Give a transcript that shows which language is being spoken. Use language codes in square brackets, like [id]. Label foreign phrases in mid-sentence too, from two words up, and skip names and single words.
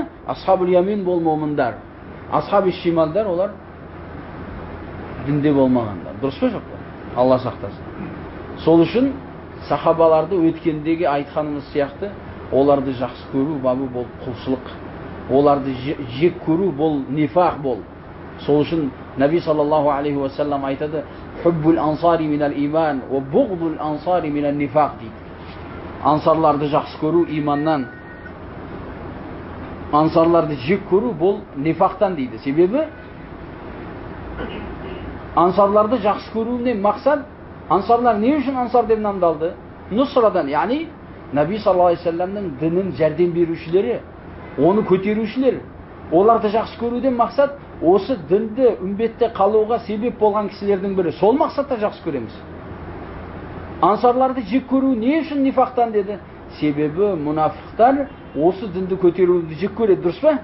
[ar] أصحاب اليمين [kk] бол момындар. Асхабу шималдар олар дінде болмағандар. Дұрыс па жоқ па? Алла сақтасын. Сол үшін сахабаларды өткендегі айтқанымыз сияқты оларды жақсы көру бабы бол құлшылық. Оларды жек көру бол нифақ бол. Сол үшін Наби [ar] صلى الله عليه وسلم [kk] айтады: [ar] "حب الأنصار من الإيمان وبغض الأنصار من النفاق" [kk] дейді. Ансарларды жақсы көру иманнан, ансарларды жек көру бұл нифақтан дейді. Себебі ансарларды жақсы көруінен мақсат, ансарлар не үшін ансар деп намдалды? Нусрадан, яғни Наби [ar] صلى الله عليه وسلم [kk] дінін жәрдем берушілері, оны көтерушілер. Оларды жақсы көруден мақсат осы дінді үмбетте қалуға себеп болған кісілердің бірі. Сол мақсатта жақсы көреміз. Ансарларды жек көру не үшін нифақтан деді? Себебі мұнафықтар осы дінді көтеруді жек көреді, дұрыс па?